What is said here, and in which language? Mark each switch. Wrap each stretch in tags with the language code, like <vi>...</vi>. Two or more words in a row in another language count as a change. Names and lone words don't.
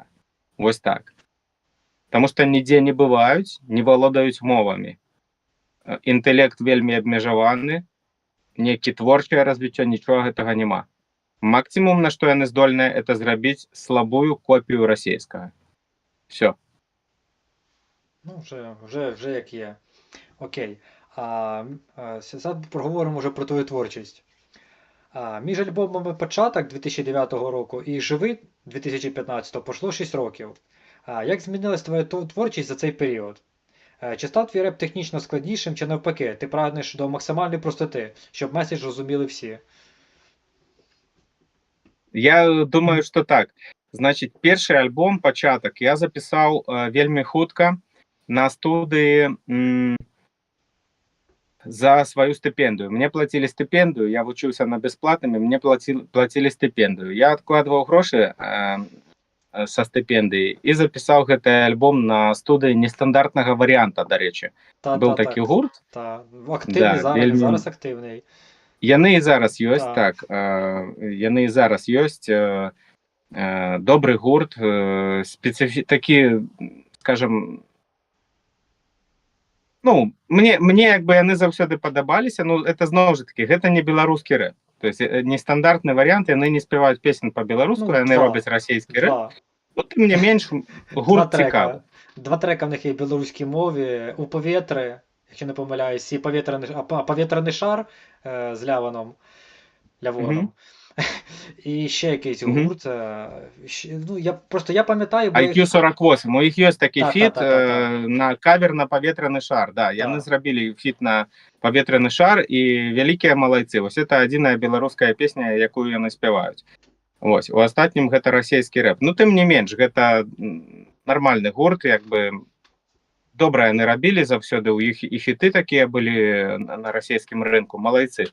<be>Вось так. Таму што нідзе не бываюць, не валодаюць мовамі. Інтэлект вельмі абмежаваны, нейкі творчае развіццё, нічога гэтага няма. Максимум, на што яны здольныя, это зрабіць слабую копію расійскага. Все.</be> <uk>Ну, вже як є. Окей. Зараз поговоримо вже про твою творчість. Між альбомами «Початок» 2009 року і «Живи» 2015 пройшло 6 років. Як змінилась твоя творчість за цей період? Чи став твій реп технічно складнішим, чи навпаки, ти прагнеш до максимальної простоти, щоб меседж розуміли всі?</uk> <ru>Я думаю, что так. Значит, перший альбом «Початок» я записал вельмі хутка на студии за свою стипендию. Мне платили стипендию, я вучился на бесплатном, и мне платили стипендию. Я откладывал гроши со стипендии и записал гэты альбом на студии нестандартного варианта,</ru> <uk>до речі.</uk> <be>Был такі гурт.</be> <uk>Активний зараз активний.</uk> <be>Яны і зараз ёсць, так. Яны і зараз ёсць. Добры гурт, такі, скажем, ну, мне як бы яны заўсёды падабаліся, ну, это зноў жа такі, гэта не беларускі рэп. То есть нестандартны варыянт, яны не спяваюць песен па-беларуску, яны робяць расійскі рэп. Вот тым не менш, гурт цікавы.</be> <uk>Два трека в них є в білоруській мові, «У повітрі», якщо не помиляюсь, і «Повітряний шар» з Лявоном. І ще якийсь гурт. Ну, я пам'ятаю, бо... IQ48, у їх є такий фіт на кавер на «Повітряний шар».</uk> <be>Да, яны зрабілі фіт на «Повітряний шар» і вялікія малайцы. Вось это адзіная беларуская песня, якую яны спяваюць. Вось, у астатнім гэта расійскі рэп. Ну, тым не менш, гэта нармальны гурт, як бы добра яны рабілі заўсёды, у іх і хіты такія былі на расійскім рынку, малайцы.</be>